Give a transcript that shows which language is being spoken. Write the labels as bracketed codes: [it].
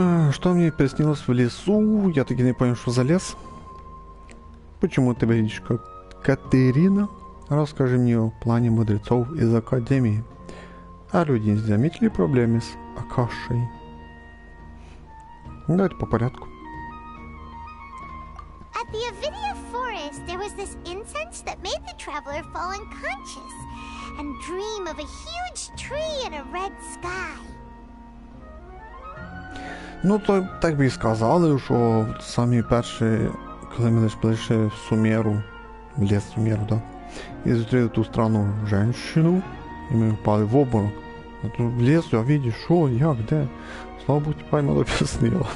[ru] Что мне приснилось в лесу? Я таки не понял, что за лес. Почему ты видишь, как Катерина? Расскажи мне о плане мудрецов из Академии. А люди не заметили проблемы с Акашей? Давайте по порядку. [en] At the Avidia forest, there was this incense that made the traveler fall unconscious and dream of a huge tree and a red sky. [uk] Ну, то так би і сказали, що самі перші, коли ми прийшли в Сумеру, в ліс Сумеру, да, і зустріли ту странну жінку, і ми впали в обморок. А тут в лісу, а видиш, що, як, де? Слава Богу, Паймон об'яснила.